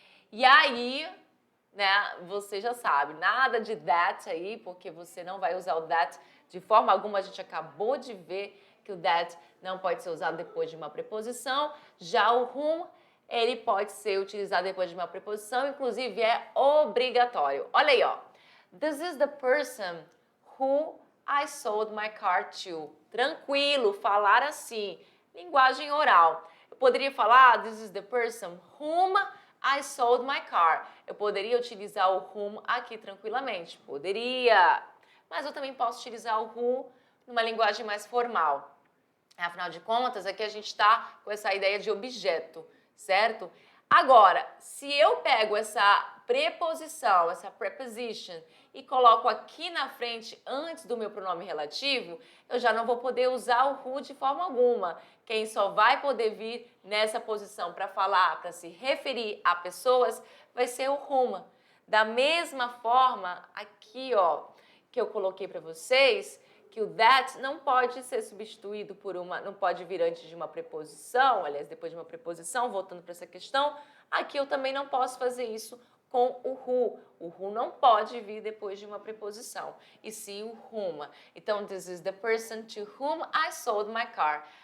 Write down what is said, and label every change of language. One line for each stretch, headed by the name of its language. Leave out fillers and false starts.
Portuguese: E aí, né, você já sabe, nada de that aí, porque você não vai usar o that de forma alguma. A gente acabou de ver que o that não pode ser usado depois de uma preposição. Já o whom, ele pode ser utilizado depois de uma preposição, inclusive é obrigatório. Olha aí, ó.
English: This is the person who I sold my car to.
Portuguese: Tranquilo, falar assim, linguagem oral. Eu poderia falar,
English: this is the person whom I sold my car.
Portuguese: Eu poderia utilizar o whom aqui tranquilamente, poderia. Mas eu também posso utilizar o who numa linguagem mais formal. Afinal de contas, aqui a gente está com essa ideia de objeto, certo? Agora, se eu pego essa preposição, essa preposition, e coloco aqui na frente antes do meu pronome relativo, eu já não vou poder usar o who de forma alguma. Quem só vai poder vir nessa posição para falar, para se referir a pessoas, vai ser o whom. Da mesma forma, aqui, ó, que eu coloquei para vocês, que o that não pode ser substituído por não pode vir antes de uma preposição, aliás, depois de uma preposição, voltando para essa questão, aqui eu também não posso fazer isso com o who. O who não pode vir depois de uma preposição, e sim o whom.
English: Então, this is the person to whom I sold my car.